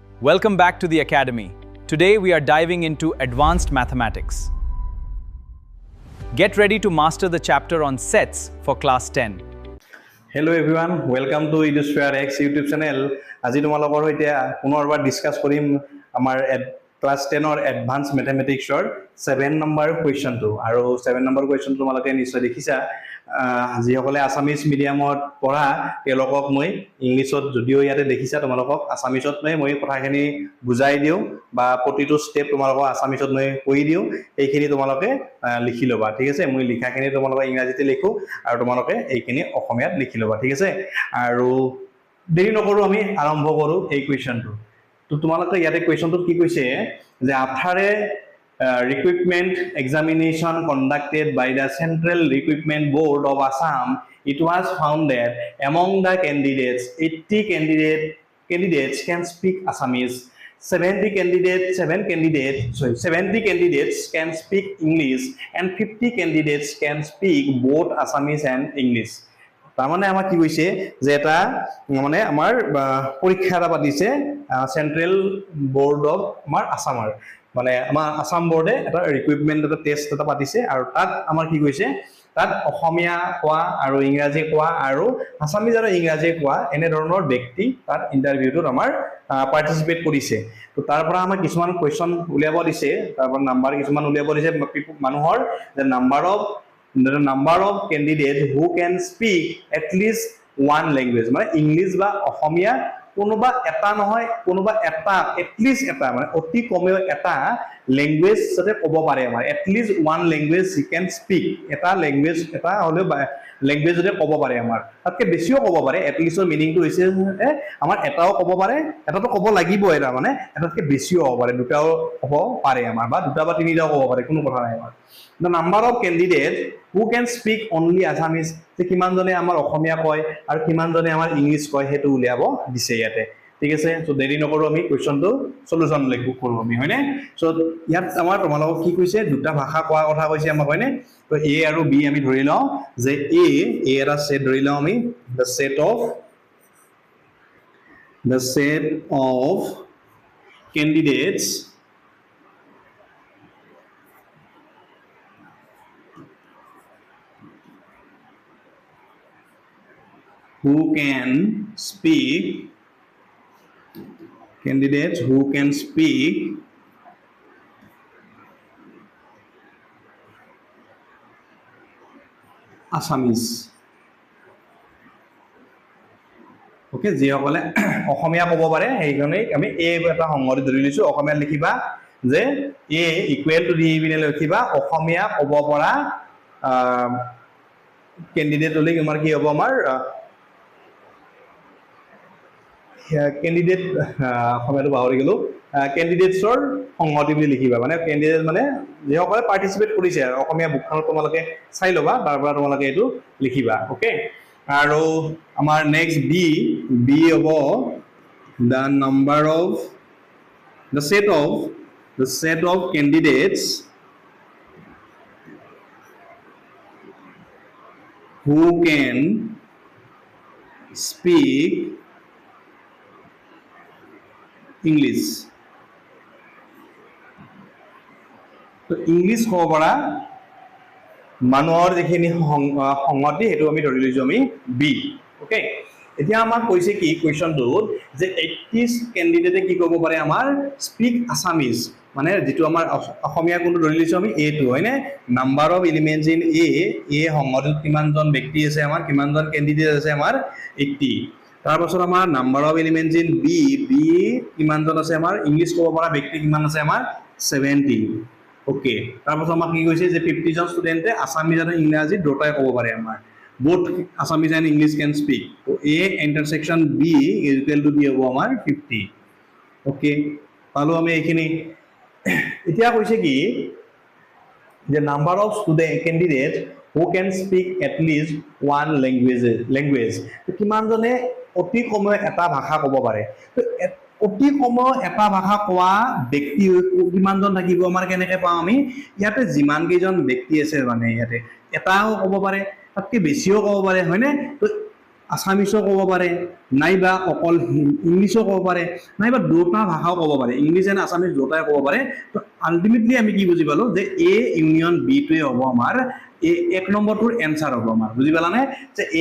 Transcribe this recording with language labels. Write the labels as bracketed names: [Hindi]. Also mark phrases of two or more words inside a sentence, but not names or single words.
[English] Welcome back to the Academy. Today we are diving into advanced mathematics. Get ready to master the chapter on sets for class 10. Hello everyone, welcome to Edusphere X YouTube channel. [Assamese] আজি তোমালোকৰ সৈতে পুনৰবাৰ ডিসকাস কৰিম আমাৰ ক্লাস 10 অৰ [English] advance mathematics [Assamese] 7 নম্বৰ কোৱেশ্চনটো আৰু 7 নম্বৰ কোৱেশ্চন তোমালোকে নিশ্চয় দেখিছা যিসকলে [English] Assamese medium [Assamese] পঢ়া তেওঁলোকক মই ইংলিছত যদিও ইয়াতে দেখিছা তোমালোকক আসামিজত মই কথাখিনি বুজাই দিও বা প্ৰতিটো স্টেপ তোমালোকক আসামিজত মই কৈ দিও এইখিনি তোমালোকে লিখি লবা ঠিক আছে মই লিখাখিনি তোমালোকক ইংৰাজীতে লিখো আৰু তোমালোকে এইখিনি অসমীয়াত লিখি লবা ঠিক আছে আৰু দেৰি নকৰো আমি আৰম্ভ কৰো এই কোৱেশ্চনটো তো তোমালোকে ইয়াতে কোৱেশ্চনটো কি কৈছে যে [English] after a recruitment examination conducted by the Central Recruitment Board of Assam, it was found that among the candidates, 80 candidates can speak Assamese, 70 candidates can speak English, and 50 candidates can speak both Assamese and English. [Assamese] তাৰমানে আমাৰ কি কৈছে যে এটা মানে আমাৰ পৰীক্ষা এটা পাতিছে [English] central board of [Assamese] আমাৰ আসামৰ মানে আমাৰ আসাম বোৰ্ডে এটা ৰিক্ৰুটমেন্ট এটা টেষ্ট এটা পাতিছে আৰু তাত আমাৰ কি কৈছে তাত অসমীয়া কোৱা আৰু ইংৰাজী কোৱা আৰু আসামিজ আৰু ইংৰাজী কোৱা এনে ধৰণৰ ব্যক্তি তাত ইন্টাৰভিউটোত আমাৰ পাৰ্টিসিপেট কৰিছে তো তাৰ পৰা আমাৰ কিছুমান কোৱেশ্চন উলিয়াব দিছে তাৰ পৰা নাম্বাৰ কিছুমান উলিয়াব দিছে মানুহৰ যে [English] the number of candidates who can speak at least one language [Assamese] মানে ইংলিশ বা অসমীয়া কোনোবা এটা নহয় কোনোবা এটা [English] at least [Assamese] এটা মানে অতি কমেও এটা ল্যাঙ্গুয়েজ যাতে ক'ব পাৰে আমাৰ [English] at least one language he can speak [Assamese] এটা ল্যাঙ্গুয়েজ এটা হলে ল্যাঙ্গুয়েজ যাতে ক'ব পাৰে আমাৰ তাতকে বেছিও ক'ব পাৰে [English] at least [Assamese] ৰ মিনিংটো হৈছে আমাৰ এটাও ক'ব পাৰে এটাটো ক'ব লাগিব এটা মানে এটাতকে বেছিও হ'ব পাৰে দুটাও ক'ব পাৰে আমাৰ বা দুটা বা তিনিটাও ক'ব পাৰে কোনো কথা নাই আমাৰ [English] the number of candidates who can speak only Assamese [Assamese] যে কিমান জনে আমাৰ অসমীয়া কয় আৰু কিমান জনে আমাৰ ইংলিশ কয় হেতু উলিয়াব দিছে ইয়াতে ঠিক আছে সো দেৰি নকৰো আমি কোৱেশ্চনটো সলিউশন লিখো কৰো আমি হয়নে সো ইয়াত আমাৰ তোমালোকক কি কৈছে দুটা ভাষা কোৱা কথা কৈছে আমাক হয়নে তো এ আৰু বি আমি ধৰি লওঁ যে এ এটা সেট ধৰি লওঁ আমি [English] the set of candidates who can speak Assamese [Assamese] ওকে যি সকলে অসমীয়া ক'ব পাৰে সেইজনে আমি এ এটা সংগঠি ধৰি লৈছো অসমীয়া লিখিবা যে [English] A equal to the B [Assamese] লিখিবা অসমীয়া ক'ব পৰা ক্যান্ডিডেট হলে আমাৰ কি হ'ব আমাৰ ক্যান্ডিডেট অসমীয়াটো পাহৰি গলো ক্যান্ডিডেটছৰ সংগঠি বুলি লিখিবা মানে ক্যান্ডিডেট মানে যে সকলে পাৰ্টিসিপেট কৰিছে অসমীয়া বুকখনত তোমালোকে চাই লবা তাৰ পৰা তোমালোকে এটো লিখিবা ওকে আৰু আমাৰ [English] next B [Assamese] হ'ব [English] the set of candidates who can speak English [Assamese] তো ইংলিশ ক'ব পৰা মানুহৰ যিখিনি সংগতি হেতু আমি ধৰি লৈছো আমি বি ওকে এতিয়া আমাক কৈছে কি কোৱেশ্চনটোত যে 80 ক্যান্ডিডেটে কি ক'ব পাৰে আমাৰ [English] speak Assamese [Assamese] মানে যেটো আমাৰ অসমীয়া কোনটো ধৰি লৈছো আমি এ টু হয়নে [English] number of elements in A [Assamese] সংগঠিত কিমানজন ব্যক্তি আছে আমাৰ কিমানজন ক্যান্ডিডেট আছে আমাৰ 80 তাৰ পাছত আমাৰ [English] number of elements in B [Assamese] কিমানজন আছে আমাৰ ইংলিশ ক'ব পৰা ব্যক্তি কিমান আছে আমাৰ 70 ওকে তাৰ পাছত আমাক কি কৈছে যে 50 জন ষ্টুডেন্টে আসামিজ আৰু ইংৰাজী দুটাই ক'ব পাৰে আমাৰ both [English] Assamese and English can speak so A intersection B is equal to B [Assamese] হ'ব আমাৰ [English] 50 okay পালো [Assamese] আমি এইখিনি এতিয়া কৈছে কি [English] the number of student candidates who can speak at least one language [Assamese] কিমান জনে অতি কমেও এটা ভাষা ক'ব পাৰে তো অতি কমেও এটা ভাষা কোৱা ব্যক্তি কিমান জন থাকিব আমাৰ কেনেকৈ পাওঁ আমি ইয়াতে যিমান কেইজন ব্যক্তি আছে মানে ইয়াতে এটাও ক'ব পাৰে তাতকে বেছিও ক'ব পাৰে হয়নে তো আছামিছো ক'ব পাৰে নাইবা অকল ইংলিছো ক'ব পাৰে নাইবা দুটা ভাষাও ক'ব পাৰে [English] English and Assamese [Assamese] দুটাই ক'ব পাৰে তো আল্টিমেটলি আমি কি বুজি পালো যে [English] A union B [Assamese] হ'ব আমাৰ এই এক নম্বৰটোৰ এনসাৰ হ'ব আমাৰ বুজি পালানে যে এ